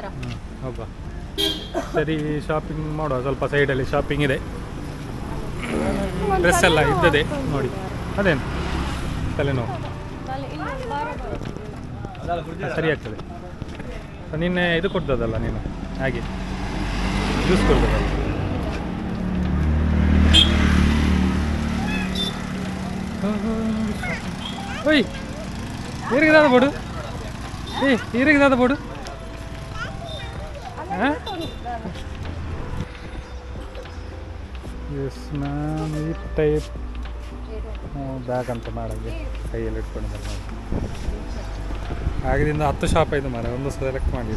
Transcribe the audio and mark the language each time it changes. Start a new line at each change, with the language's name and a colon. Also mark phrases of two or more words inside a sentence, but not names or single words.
Kannada: ಹೌದಾ, ಸರಿ ಶಾಪಿಂಗ್ ಮಾಡುವ. ಸ್ವಲ್ಪ ಸೈಡಲ್ಲಿ ಶಾಪಿಂಗ್ ಇದೆ, ಡ್ರೆಸ್ ಎಲ್ಲ ಇದ್ದದೆ ನೋಡಿ. ಅದೇನು ತಲೆನೋವು ಸರಿ ಆಗ್ತದೆ. ನಿನ್ನೆ ಇದು ಕೊಡ್ತದಲ್ಲ ನೀನು, ಹಾಗೆ ಜ್ಯೂಸ್ ಕೊಡ್ತದಲ್ಲ.
Tulu: ಓಯ್ ಈರಿಗೆ ದಾದ ಬೋಡು, ಈರಿಗೆ ದಾದ ಬೋಡು.
English: yes ma'am,
Kannada: ಈ ಟೈಪ್ ಬ್ಯಾಗ್ ಅಂತ ಮಾಡೋದು ಕೈಯಲ್ಲಿ ಇಟ್ಕೊಂಡು ಆಗದಿಂದ 10 ಶಾಪ್ ಆಯಿತು ಮಾರೆ, ಒಂದು ಸೆಲೆಕ್ಟ್ ಮಾಡಿಲ್ಲ.